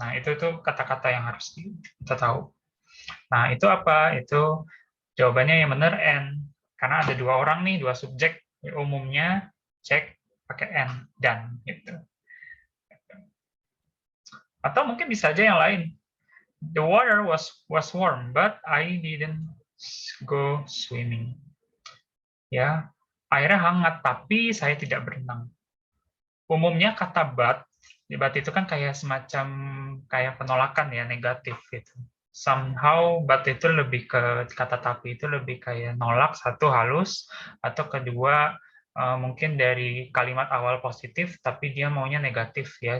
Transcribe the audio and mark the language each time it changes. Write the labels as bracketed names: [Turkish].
[Indonesian] Nah, itu tuh kata-kata yang harus kita tahu. Nah, itu apa? Itu jawabannya yang benar and. Karena ada dua orang nih, dua subjek. Umumnya cek pakai and, dan. Gitu. Atau mungkin bisa aja yang lain. [English] The water was warm, but I didn't go swimming. [Indonesian] Ya, airnya hangat, tapi saya tidak berenang. Umumnya kata but itu kan kayak semacam kayak penolakan ya, negatif gitu. Somehow but itu lebih ke kata tapi itu lebih kayak nolak, satu halus, atau kedua mungkin dari kalimat awal positif tapi dia maunya negatif ya.